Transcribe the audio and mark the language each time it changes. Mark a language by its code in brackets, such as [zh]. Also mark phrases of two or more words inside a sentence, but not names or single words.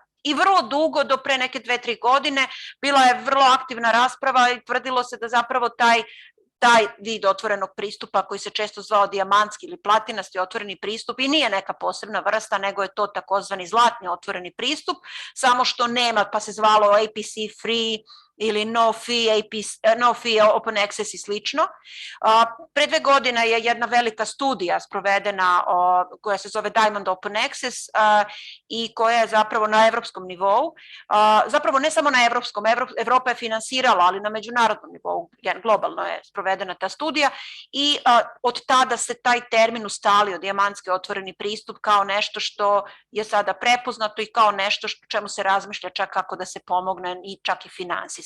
[sr] I vrlo dugo, do pre neke 2-3 godine, bila je vrlo aktivna rasprava i tvrdilo se da zapravo taj vid otvorenog pristupa koji se često zvao dijamantski ili platinasti otvoreni pristup i nije neka posebna vrsta, nego je to takozvani zlatni otvoreni pristup, samo što nema, pa se zvalo [en] APC free [sr] ili [en] no fee open access [sr] i slično. Pre 2 godine je jedna velika studija sprovedena koja se zove Diamond Open Access i koja je zapravo na evropskom nivou, zapravo ne samo na evropskom, Evropa je finansirala, ali na međunarodnom nivou, globalno je sprovedena ta studija i od tada se taj termin ustalio, dijamantski otvoreni pristup, kao nešto što je sada prepoznato i kao nešto čemu se razmišlja čak kako da se pomogne i čak i finansijski.